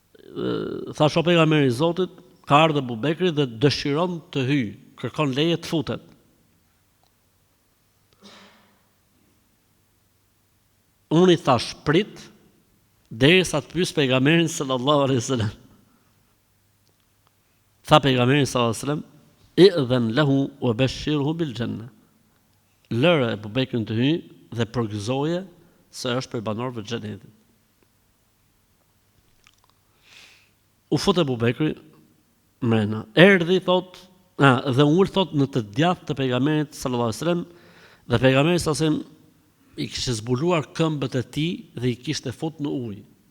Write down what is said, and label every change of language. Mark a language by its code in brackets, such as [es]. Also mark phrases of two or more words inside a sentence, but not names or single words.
[sq] thash o pejgamberi i Zotit, ka ardhur Abu Bekri dhe dëshiron të hyjë, kërkon leje të futet. Unë i thash prit derisa të pyes pejgamberin [ar] صلى الله عليه وسلم. [sq] Tha pejgamberi [ar] صلى الله عليه وسلم, "ائذن له وبشره بالجنة." [sq] Lëre Abu Bekrin të hyjë dhe përgëzoje se është për banorëve të xhenetit. U fut Abu Bekri mrena. Erdhi dhe ul thot në të djathtë të pejgamberit [ar] صلى الله عليه وسلم [sq] dhe pejgamberi [ar] صلى الله عليه وسلم [sq] i kishte zbuluar këmbët e tij dhe i kishte fut në ujë.